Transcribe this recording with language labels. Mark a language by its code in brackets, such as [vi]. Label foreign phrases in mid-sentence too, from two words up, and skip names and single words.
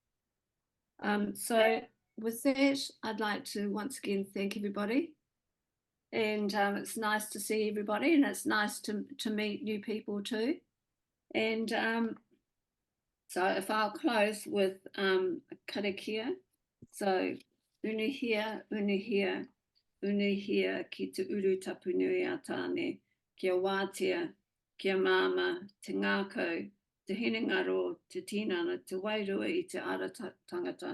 [en] So with that, I'd like to once again thank everybody. And it's nice to see everybody, and it's nice to meet new people too. And so if I'll close with a karakia. [mi] So unuhia, unuhia, unuhia ki te uru tapu nui a tāne, kia wātea, kia māma, te ngākau, te hinengaro, te tinana, te wairua i te ara tangata.